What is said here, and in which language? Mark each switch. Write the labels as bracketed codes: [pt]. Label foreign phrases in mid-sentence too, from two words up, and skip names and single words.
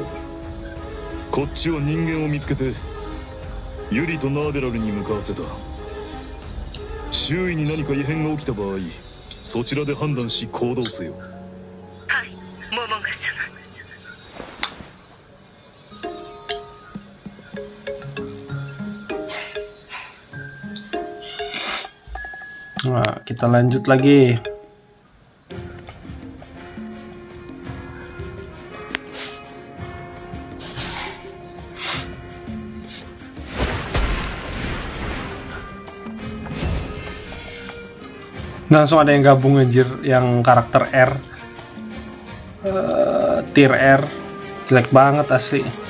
[ja] こっちは人間を見つけてユリとナーベラルに向かわせた。周囲に何か異変が起きた場合、そちらで判断し行動せよ。はい、モモンガ [id] 様。Nah, kita lanjut lagi. Langsung ada yang gabung anjir, yang karakter R, tier R, jelek banget asli.